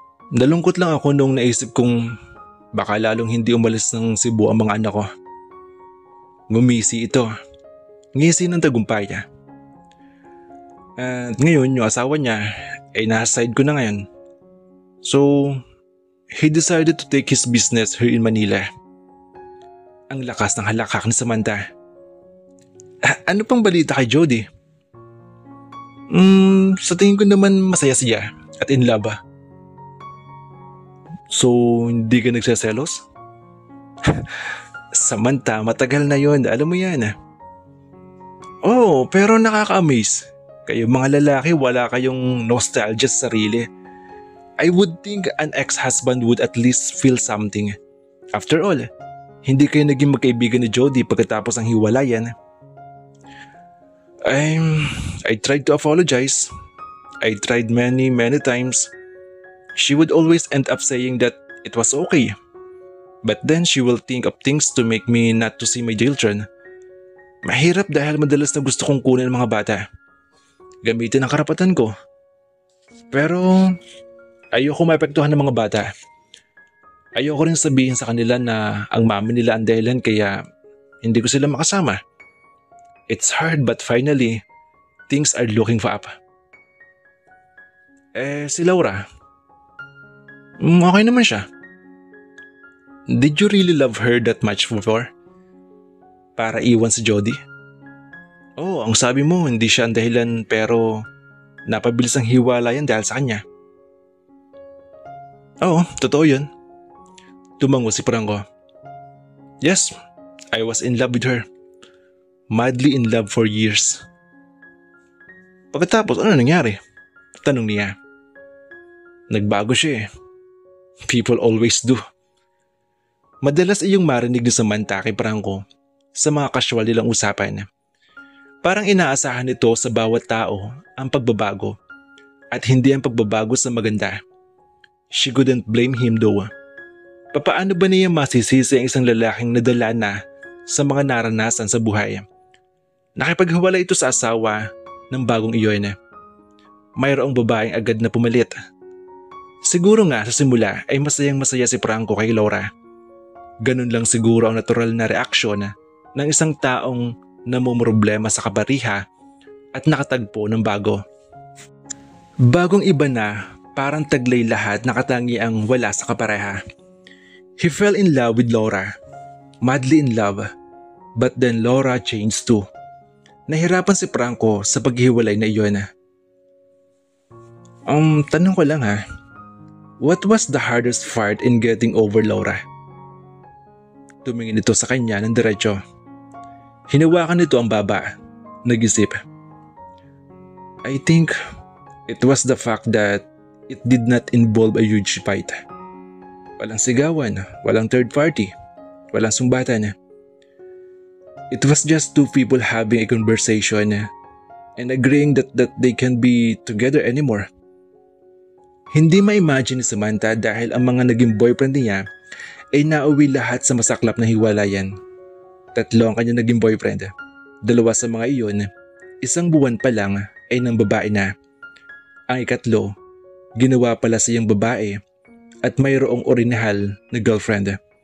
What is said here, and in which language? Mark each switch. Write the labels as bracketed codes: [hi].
[tl] Nalungkot lang ako nung naisip kong baka lalong hindi umalis ng Cebu ang mga anak ko. Ngumisi ito. Ngisi ng tagumpay niya. At ngayon yung asawa niya ay nasa side ko na ngayon. [en] So, he decided to take his business here in Manila. [tl] Ang lakas ng halakak ni Samantha. Ano pang balita kay Jody? Sa tingin ko naman masaya siya at in love. So, hindi ka nagsaselos? Samantha, matagal na yon, alam mo yan. Oh, pero nakaka-amaze. Kayo mga lalaki, wala kayong nostalgia sa sarili. [en] I would think an ex-husband would at least feel something. After all, [tl] hindi kayo naging magkaibigan ni Jody pagkatapos ng hiwalayan. [en] I tried to apologize. I tried many times. She would always end up saying that it was okay. But then she will think of things to make me not to see my children. [tl] Mahirap dahil madalas na gusto kong kunin ang mga bata. Gamitin ang karapatan ko. Pero ayoko maapektuhan ng mga bata. Ayoko rin sabihin sa kanila na ang mami nila ang dahilan kaya hindi ko sila makasama. [en] It's hard but finally, things are looking for up. [tl] Si Laura. Okay naman siya. [en] Did you really love her that much before? [tl] Para iwan si Jody? Oh, ang sabi mo hindi siya ang dahilan pero napabilis ang hiwalayan dahil sa kanya. Oo, totoo yun. Tumango si Franco. [en] Yes, I was in love with her. Madly in love for years. [tl] Pagkatapos, ano nangyari? Tanong niya. Nagbago siya eh. [en] People always do. [tl] Madalas iyong marinig ni Samantha kay Franco sa mga casual nilang usapan. Parang inaasahan nito sa bawat tao ang pagbabago at hindi ang pagbabago sa maganda. [en] She couldn't blame him though. [tl] Papaano ba niya masisisi ang isang lalaking nadala na sa mga naranasan sa buhay? Nakipaghiwalay ito sa asawa ng bagong iyon. Mayroong babaeng agad na pumalit. Siguro nga sa simula ay masayang masaya si Franco kay Laura. Ganun lang siguro ang natural na reaksyon ng isang taong namumroblema sa kabariha at nakatagpo ng bago. Bagong iba na, parang taglay lahat, nakatangi ang wala sa kapareha. [en] He fell in love with Laura, madly in love, but then Laura changed too. [tl] Nahirapan si Franco sa paghiwalay na iyon. Tanong ko lang ha, [en] what was the hardest part in getting over Laura? [tl] Tumingin ito sa kanya ng diretso. Hinawakan nito ang baba. Nag-isip. [en] I think it was the fact that it did not involve a huge fight. [tl] Walang sigawan, walang third party, walang sumbatan. [en] It was just two people having a conversation and agreeing that they can't be together anymore. [tl] Hindi ma-imagine ni Samantha dahil ang mga naging boyfriend niya ay nauwi lahat sa masaklap na hiwalayan. 3 ang kanya naging boyfriend. 2 sa mga iyon, 1 buwan pa lang ay ng babae na. Ang ikatlo, ginawa pala siyang babae at mayroong orinahal na girlfriend.